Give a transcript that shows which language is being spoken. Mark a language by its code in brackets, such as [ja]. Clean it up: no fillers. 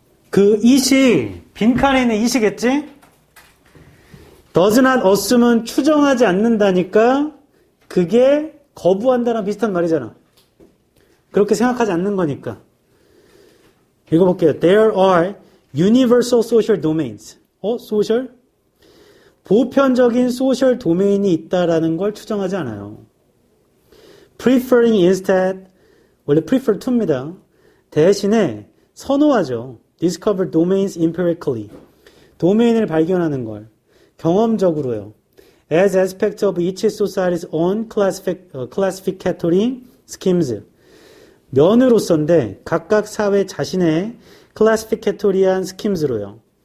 [ko] 그 it이 빈칸에 있는 it이겠지? [en] does not assume [ko] 은 추정하지 않는다니까 그게 거부한다랑 비슷한 말이잖아. 그렇게 생각하지 않는 거니까. 읽어볼게요. [en] There are universal social domains. social? [ko] 보편적인 소셜 도메인이 있다라는 걸 추정하지 않아요. [en] Preferring instead, [ko] 원래 [en] prefer to입니다. [ko] 대신에 선호하죠. [en] Discover domains empirically. [ko] 도메인을 발견하는 걸 경험적으로요. [en] As aspect of each society's own classificatory schemes. [ko] 면으로서인데 각각 사회 자신의 클래시피케토리한 스킴즈로요.